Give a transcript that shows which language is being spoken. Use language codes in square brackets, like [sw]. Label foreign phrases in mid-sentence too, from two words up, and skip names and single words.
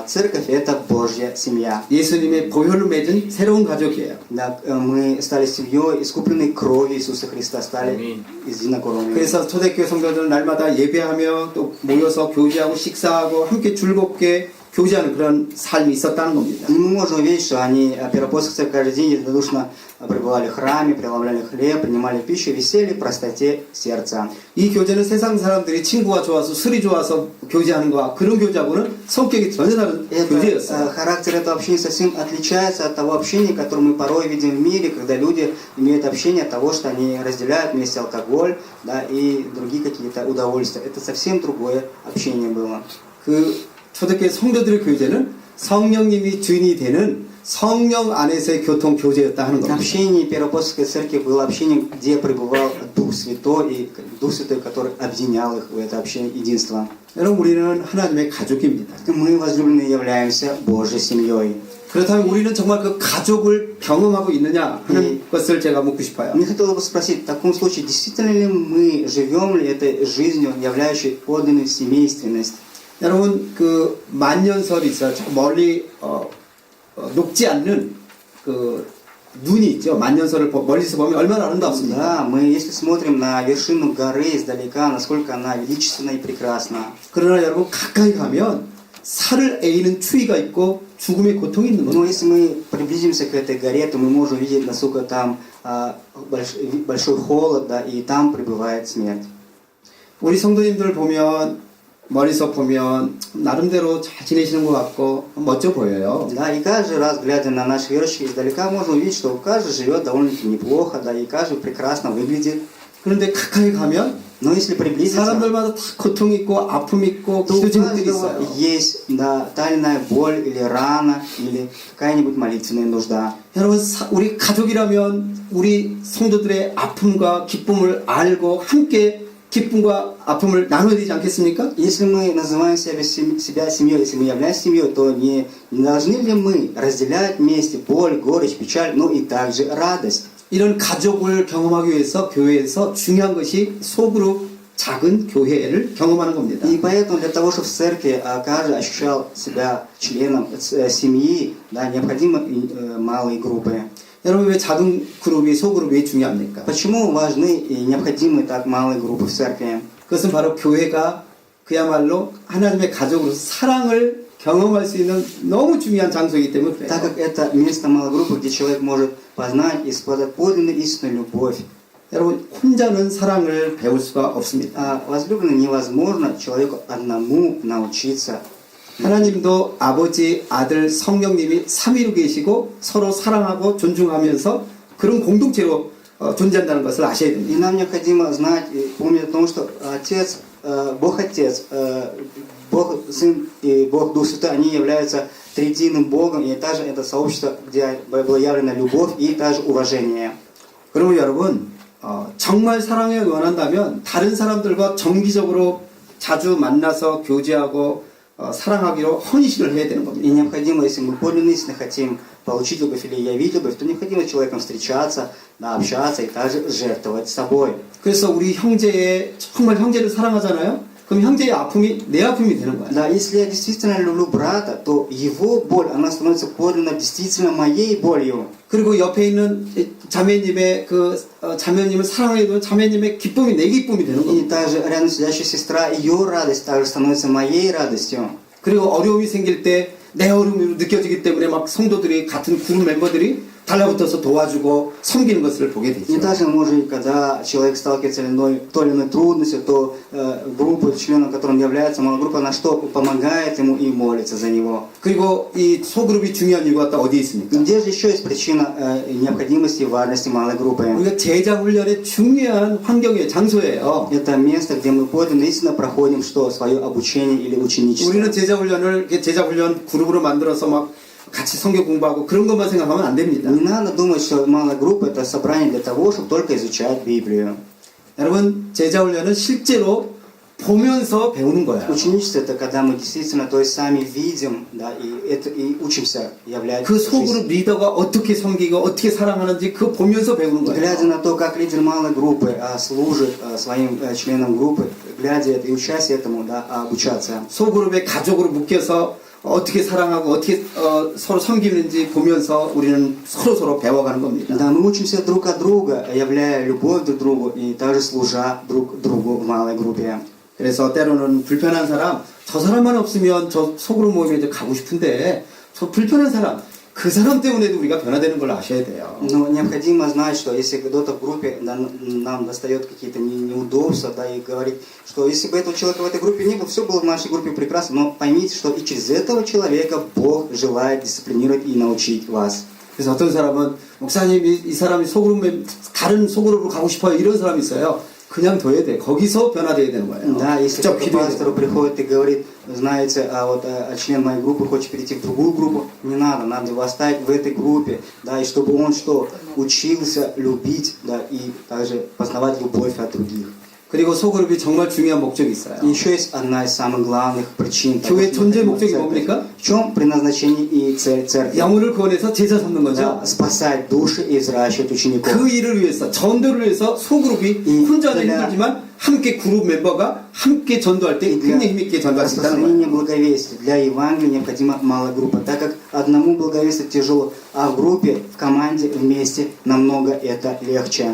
[ru] Церковь это Божья семья. [ko] 예수님의 보혈을 맺은 새로운 가족이에요. [ru] Да, мы стали семьей, искупленной кровью Иисуса Христа, стали Аминь. единокровными. [ko] 그래서 초대교회 성도들은 날마다 예배하며 또 모여서 교제하고 식사하고 함께 즐겁게 교제하는 그런 삶이 있었다는 겁니다. [ru] И мы можем увидеть, что они, первоапостольцы, каждый день единодушно пребывали в храме, преломляли хлеб, принимали пищу, веселье в простоте сердца. [ko] 이 교제는 세상 사람들이 친구가 좋아서 술이 좋아서 교제하는 거와 그런 교제하고는 성격이 전혀 다른 교제였어요. [ru] Характер этого общения совсем отличается от того общения, которое мы порой видим в мире, когда люди имеют общение от того, что они разделяют вместе алкоголь, да, и другие какие-то удовольствия. Это совсем другое общение было. [ko] 그 초대교회 성도들의 교제는 성령님이 주인이 되는 성령 안에서의 교통 교제였다 하는 겁니다. [ru] Общение Первоапостольской церкви было общением, где пребывал Дух Святой, и Дух Святой, который объединял их в это общение единства. [ko] 여러분 우리는 하나님의 가족입니다. [ru] Мы, возлюбленные, являемся Божьей семьей. [ko] 그렇다면 우리는 정말 그 가족을 경험하고 있느냐 하는 것을 제가 묻고 싶어요. [ru] Мне хотелось бы спросить, в таком случае, действительно ли мы живем ли этой жизнью, являющей подлинную семейственность? [ko] 여러분 그 만년설이 있어요. 저 멀리 녹지 않는 그 눈이 있죠. 만년설을 멀리서 보면 얼마나 아름답습니까? [ru] Да, мы если смотрим на вершину горы издалека, насколько она величественна и прекрасна. [ko] 그러나 여러분 가까이 가면 살을 에이는 추위가 있고 죽음의 고통이 있는 [ru] Но [ko] 겁니다. [ru] если мы приблизимся к этой горе, то мы можем увидеть, насколько там большой холод, да, и там пребывает смерть. [ko] 우리 성도님들 보면 멀리서 보면 나름대로 잘 지내시는 것 같고 멋져 보여요. [ru] Да, и каждый раз, глядя на наших верующих издалека, можно увидеть, что каждый живет довольно-таки неплохо, да, и каждый прекрасно выглядит. [ko] 그런데 가까이 가면 [ru] Но если приблизиться, [ko] 사람들마다 다 고통 있고 아픔 있고 [ru] то у [ko] 기도진 분들이 [ru] каждого [ko] 있어요. [ru] есть, да, тайная боль или рана, или какая-нибудь молитвенная нужда. [ko] 여러분 우리 가족이라면 우리 성도들의 아픔과 기쁨을 알고 함께 기쁨과 아픔을 나눠야 되지 않겠습니까? [ru] Если мы называем себя семьей, если мы являемся семьей, то не должны ли мы разделять вместе боль, горечь, печаль, но и также радость? [ko] 이런 가족을 경험하기 위해서 교회에서 중요한 것이 소그룹 작은 교회를 경험하는 겁니다. [ru] И поэтому для того, чтобы в церкви каждый ощущал себя членом семьи, да, необходимы малые группы. [ko] 여러분 왜 작은 그룹이 소그룹이 왜 중요합니까? [ru] Почему важны и необходимы так малые группы в церкви? [ko] 그것은 바로 교회가 그야말로 하나님의 가족으로서 사랑을 경험할 수 있는 너무 중요한 장소이기 때문에 [ru] Так [ko] 그래요. [ru] как это место малой группы, где человек может познать и испытать подлинную истинную любовь. [ko] 여러분 혼자는 사랑을 배울 수가 없습니다. [ru] А возлюбленным невозможно человеку одному научиться. [ko] 하나님도 아버지, 아들, 성령님이 삼위로 계시고 서로 사랑하고 존중하면서 그런 공동체로 존재한다는 것을 아셔야 [ru] И [ko] 됩니다. [ru] нам необходимо знать и помнить о том, что Отец, Бог Отец, Бог Сын и Бог Дух Святой, они являются триединым Богом, и также это сообщество, где была явлена любовь и также уважение. [ko] 그러면 여러분 정말 사랑에 원한다면 다른 사람들과 정기적으로 자주 만나서 교제하고 사랑하기로 헌신을 해야 되는 [ru] И [ko] 겁니다. [ru] необходимо, если мы подлинно истинно хотим получить любовь или явить любовь, то необходимо с человеком встречаться, да, общаться и также жертвовать собой. [ko] 그래서 우리 형제의 정말 형제를 사랑하잖아요. 그럼 형제의 아픔이 내 아픔이 되는 거예요. [ru] Да, если я действительно люблю брата, то его боль, она становится подлинно действительно моей болью. [ko] 그리고 옆에 있는 자매님의 자매님을 사랑해도 자매님의 기쁨이 내 기쁨이 되는 [ru] И [ko] 겁니다. [ru] также рядом сидящая сестра, ее радость также становится моей радостью. [ko] 그리고 어려움이 생길 때 내 어려움이 느껴지기 때문에 막 성도들이 같은 그룹 멤버들이 달라붙어서 도와주고 섬기는 것을 보게 [ru] И [ko] 되죠. [ru] также, может быть, когда человек сталкивается с той или иной трудностью, то группа, членом которым является малая группа, она что? Помогает ему и молится за него. [ko] 그리고 이 소그룹이 중요한 이유가 또 어디에 [ru] И [ko] 있습니까? [ru] где же еще есть причина необходимости и важности малой группы? [ko] 우리가 제자 훈련의 중요한 환경이에요, 장소예요. [ru] Это место, где мы подлинно истинно проходим что? Свое обучение или ученичество. [ko] 우리는 제자 훈련 그룹으로 만들어서 막 같이 성경 공부하고 그런 것만 생각하면 안 됩니다. [ru] Не надо думать, что малая группа это собрание для того, чтобы только изучать Библию. [ko] 여러분 제자 훈련은 실제로 보면서 배우는 거야. [ru] Ученичество это когда мы действительно, то есть сами видим, да, и учимся являть. [ko] 그 소그룹 리더가 어떻게 섬기고 어떻게 사랑하는지 그 보면서 배우는 거예요. [ru] Глядя на то, как лидер малой группы служит своим членам группы, глядя это и учась этому, да, обучаться. [ko] 소그룹의 가족으로 묶여서 어떻게 사랑하고 어떻게 서로 섬기는지 보면서 우리는 서로 배워가는 겁니다. [ru] Да, мы учимся друг от друга, являя любовь друг к другу и также служа друг другу в малой группе. [ko] 그래서 때로는 불편한 사람, 저 사람만 없으면 저 소그룹 모임에 이제 가고 싶은데 저 불편한 사람, 그 사람 때문에도 우리가 변화되는 걸 아셔야 돼요. [ru] Но необходимо знать, что если кто-то в группе нам достает какие-то неудобства, да, и говорит, что если бы этого человека в этой группе не было, все было в нашей группе прекрасно, но поймите, что и через этого человека Бог желает дисциплинировать и научить вас. [ko] 그래서 어떤 사람은 목사님 이 사람이 다른 소그룹으로 가고 싶어요 이런 사람이 있어요. 그냥 둬야 돼. 거기서 변화돼야 되는 거예요. [ru] Да, если [ko] 직접 [ru] к [ko] 기도해야 [ru] пастору [ko] 돼요. [ru] приходит и говорит, знаете, член моей группы хочет перейти в другую группу, не надо его оставить в этой группе, да, и чтобы он что, учился любить, да, и также познавать любовь от других. [ko] 그리고 소그룹이 정말 중요한 목적이 있어요. [ru] И еще есть одна из самых главных причин. [ko] 교회 존재 목적이 [ru] церковь. [ko] 뭡니까? [ru] В чем предназначение и цель церкви? [ko] 영혼을 구원해서 제자 삼는 거죠. [ru] Да, спасать души и взращивать учеников. [ko] 그 일을 위해서 전도를 위해서 소그룹이 혼자는 힘들지만 함께 그룹 멤버가 함께 전도할 때 굉장히 힘있게 전도할 수 있다는 [ru] Распространение [ko] 거예요. [ru] благовестия для Евангелия необходима малая группа, так как одному благовестию тяжело, а в группе, в команде, вместе намного это легче.